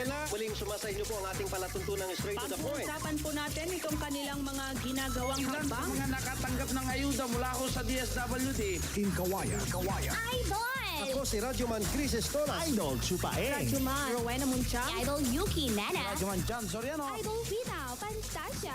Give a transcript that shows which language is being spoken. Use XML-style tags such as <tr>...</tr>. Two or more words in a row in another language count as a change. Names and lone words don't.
<tl>muling sumasa inyo po ang ating palatuntunang</tl> <en>straight to the point.</en> <tl>Pag-uusapan po natin itong kanilang mga ginagawang Ilan hakbang. mga nakatanggap ng ayuda mula ko sa DSWD. In Kawayan. Idol! Ako si Radyoman Chris Estolas. Idol Chupaeng. Juma, Rowena Munchang. Idol Yuki Nana. Radyoman John Soriano. Idol Vita Fantasia.</tl>